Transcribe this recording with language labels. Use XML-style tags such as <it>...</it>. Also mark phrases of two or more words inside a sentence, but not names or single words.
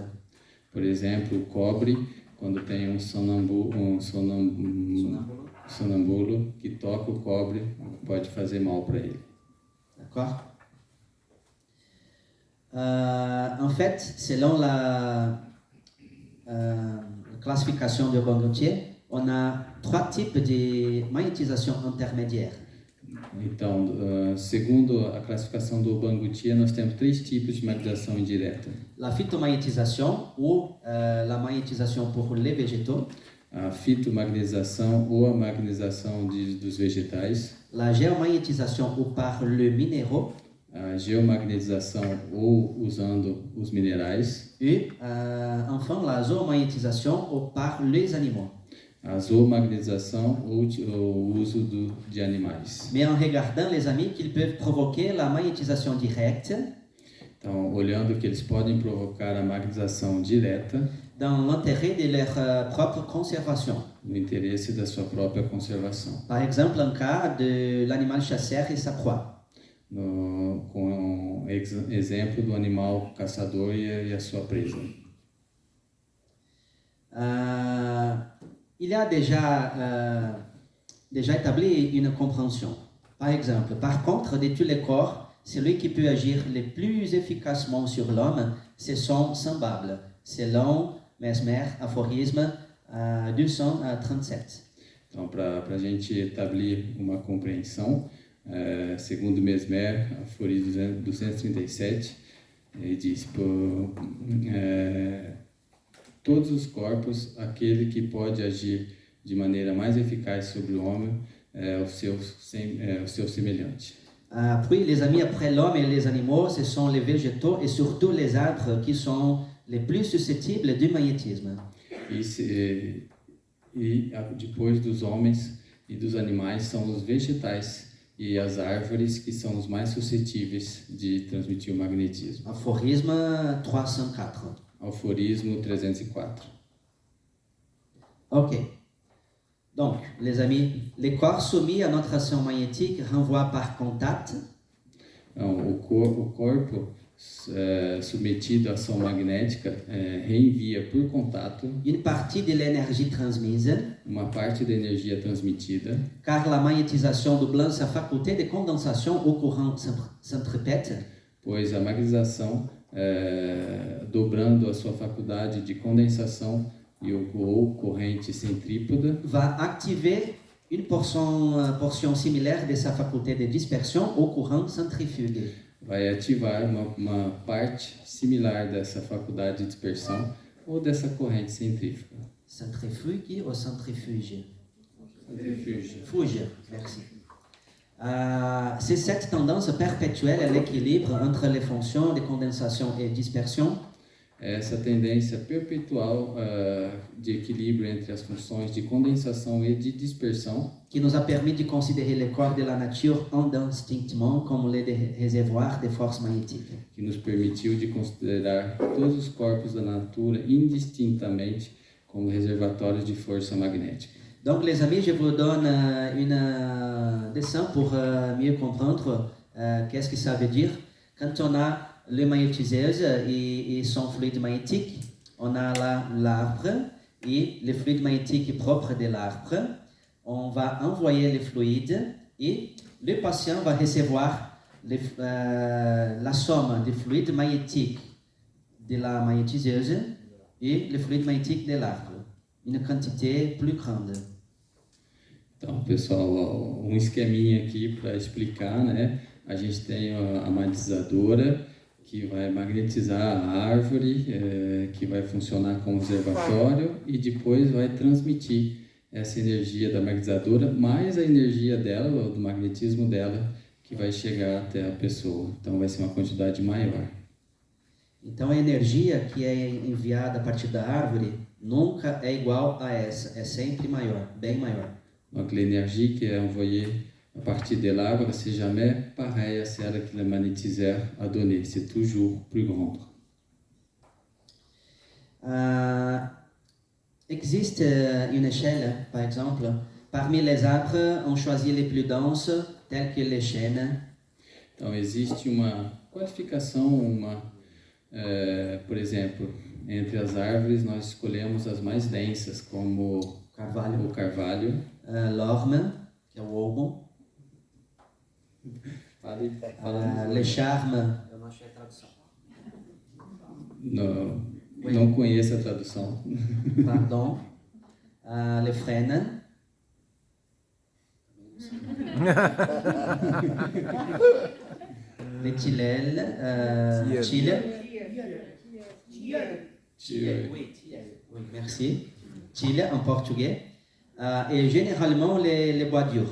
<pt>Por exemplo, o cobre, quando tem um sonambulo que toca o cobre, pode fazer mal para ele.</pt> <fr>D'accord? En fait, selon la classification de Bangoutier, on a 3 types de magnétisation intermédiaire.</fr> <pt>Então, segundo a classificação do Bangutia, nós temos 3 tipos de magnetização indireta.</pt> <fr>La phytomagnétisation ou la magnétisation pour les végétaux,</fr> <pt>A fitomagnetização ou a magnetização dos vegetais,</pt> <fr>la géomagnétisation ou par le minéraux,</fr> <pt>a geomagnetização ou usando os minerais,</pt> <fr>et enfin la zoomagnétisation ou par les animaux.</fr> <pt>a zoomagnetização ou o uso de animais.</pt> <fr>Mais en regardant, les amis, qu'ils peuvent provoquer la magnétisation directe</fr> <pt>Então, olhando que eles podem provocar a magnetização direta</pt> <fr>dans l'intérêt de leur propre conservation.</fr> <pt>no interesse da sua própria conservação.</pt> <fr>Par exemple, en cas de l'animal chasseur et sa proie.</fr> <pt>Com exemplo do animal caçador e a sua presa.</pt> <fr>Il y a déjà établi une compréhension. Par exemple, par contre, de tous les corps, celui qui peut agir le plus efficacement sur l'homme, ce sont semblables, selon Mesmer, aphorisme 237.</fr> <pt>Então, para a gente estabelecer uma compreensão, segundo Mesmer, aforismo 237, ele diz: todos os corpos, aquele que pode agir de maneira mais eficaz sobre o homem é o seu semelhante.</pt> <fr>Puis, les amis, après l'homme et les animaux, ce sont les végétaux et surtout les arbres qui sont les plus susceptibles du magnétisme.</fr> <pt>E depois dos homens e dos animais são os vegetais e as árvores que são os mais suscetíveis de transmitir o magnetismo.</pt> <fr>Aphorisme 304.</fr> <pt>Aforismo 304.</pt> <fr>Ok. Donc, les amis, les corps soumis à notre action magnétique renvoient par contact.</fr> <pt>Então, o corpo submetido à ação magnética reenvia por contato</pt> <fr>Une partie de l'énergie transmise,</fr> <pt>uma parte da energia transmitida,</pt> <fr>car la magnétisation doublant sa faculté de condensation au courant centripète,</fr> <pt>pois a magnetização, dobrando a sua faculdade de condensação ou corrente centrípeta,</pt> <fr>va activer une portion similaire de sa faculté de dispersion au courant centrifuge.</fr> <pt>vai ativar uma parte similar dessa faculdade de dispersão ou dessa corrente centrífuga.</pt> <fr>Centrifuge ou centrifuge? Centrifuge. Fuge, merci. C'est cette tendance perpétuelle à l'équilibre entre les fonctions de condensation et dispersion</fr> <pt>Essa tendência perpetual de equilíbrio entre as funções de condensação e de dispersão</pt> <fr>qui nous a permis de considérer les corps de la nature indistinctement comme les réservoirs de force magnétique.</fr> <pt>que nos permitiu de considerar todos os corpos da natureza indistintamente como reservatórios de força magnética.</pt> <fr>Donc les amis, je vous donne un dessin pour mieux comprendre qu'est-ce que ça veut dire. Quand on a le magnétiseuse et son fluide magnétique, on a là l'arbre et le fluide magnétique propre de l'arbre. On va envoyer le fluide et le patient va recevoir la somme de fluide magnétique de la magnétiseuse et le fluide magnétique de l'arbre, une quantité plus grande.</fr> <pt>Então, pessoal, um esqueminha aqui para explicar, né? A gente tem a magnetizadora que vai magnetizar a árvore, que vai funcionar como reservatório e depois vai transmitir essa energia da magnetizadora mais a energia dela, do magnetismo dela, que vai chegar até a pessoa. Então vai ser uma quantidade maior. Então a energia que é enviada a partir da árvore nunca é igual a essa, é sempre maior, bem maior.</pt> <fr>Donc l'énergie qui est envoyée à partir de l'arbre, c'est jamais pareil à celle que le magnétiseur a donnée, c'est toujours plus grande. Existe une échelle, par exemple, parmi les arbres, on choisit les plus denses, tels que les chênes.</fr> <pt>Então existe uma qualificação, por exemplo, entre as árvores nós escolhemos as mais densas, como o carvalho, l'orme, que é o olmo,</pt> <fr>le charme.</fr> <pt>Eu não achei a tradução. não conheço a tradução.</pt> <fr>Pardon, le frêne, le tilleul, oui, merci, tille en portugais, et généralement les bois durs.</fr>